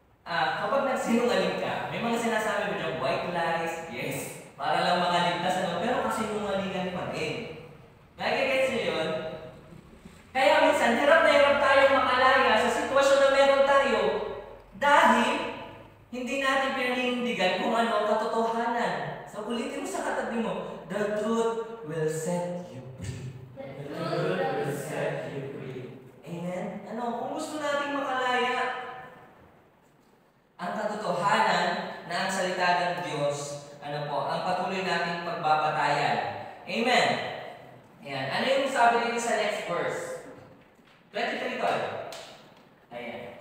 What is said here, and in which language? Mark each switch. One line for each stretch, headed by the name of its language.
Filipino: Kapag nagsinungaling ka, may mga sinasabi mo dyan, white lies, yes, para lang makaligtas, pero kasinungalingan pa rin. Nagigets niyo yun? Kaya minsan, hirap na hirap tayong makalaya sa sitwasyon na meron tayo dahil hindi natin pinanindigan kung ano ang katotohanan. So, ulitin mo sa katabi mo,
English: the truth will set you free. The truth will set you free. Amen?
Filipino: Kung gusto nating makalaya, ang katotohanan na ang salita ng Diyos, ang patuloy nating pagbabatayan. Amen? Ayan. Ano yung sabi dito sa next verse? 23 tayo. Ayan.